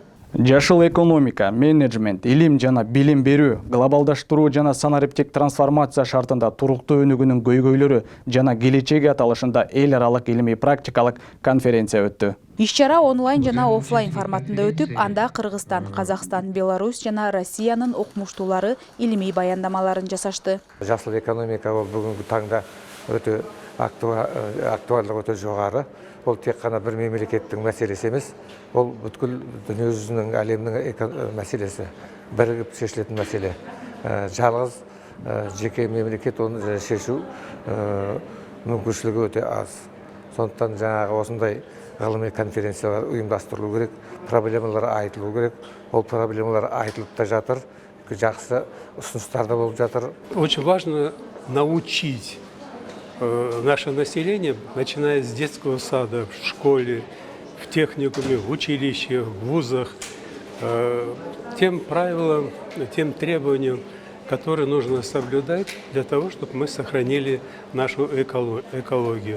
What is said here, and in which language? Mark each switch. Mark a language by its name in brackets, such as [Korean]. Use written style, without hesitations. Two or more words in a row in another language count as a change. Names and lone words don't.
[Kyrgyz] Жашыл экономика, менеджмент, илим жана билим берүү, глобалдаштыруу жана санариптик трансформация шартында туруктуу өнүгүүнүн көйгөйлөрү жана келечеги аталышында эл аралык илимий практикалык конференция өттү. Иш-чара онлайн жана офлайн форматында өтүп, анда Кыргызстан, Казакстан, Беларусь жана Россиянын окумуштуулары илимий баяндамаларын жасашты. Жашыл экономика ол бүгүнкү таңда өтө актуалдыгы өтө жогору. [Kazakh] Ол тек қана бір мемлекеттің мәселесі емес, ол бүткіл дүниежүзінің әлемнің мәселесі, бірігіп шешілетін мәселе. Жалғыз жеке мемлекет оны шешу мүмкіншілігі өте аз. Сондықтан жаңағы осындай ғылыми конференциялар ұйымдастырылу керек, проблемалар айтылу керек. Ол проблемалар айтылып та жатыр, жақсы ұсыныстар да болып жатыр. [Russian] Очень важно научить наше население, начиная с детского сада, в школе, в техникуме, в училище, в вузах, тем правилам, тем требованиям, которые нужно соблюдать для того, чтобы мы сохранили нашу экологию.